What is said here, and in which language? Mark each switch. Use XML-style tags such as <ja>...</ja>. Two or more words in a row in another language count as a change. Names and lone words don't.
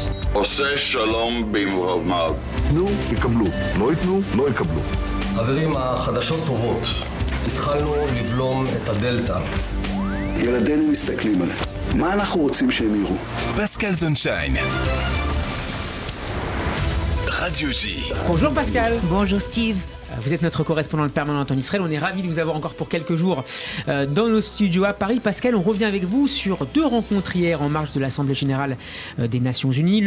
<he>עושה שלום במרומיו. תנו, יקבלו. לא ייתנו, לא יקבלו. חברים, החדשות טובות. התחלנו לבלום את הדלתא. ילדינו מסתכלים עליהם. מה אנחנו רוצים שהם יראו? פסקל זונשיין.</he> <fr>Radio J. Bonjour Pascal. Bonjour Steve. Vous êtes notre correspondante permanente en Israël. On est ravis de vous avoir encore pour quelques jours dans nos studios à Paris. Pascal, on revient avec vous sur deux rencontres hier en marge de l'Assemblée générale des Nations Unies.</fr>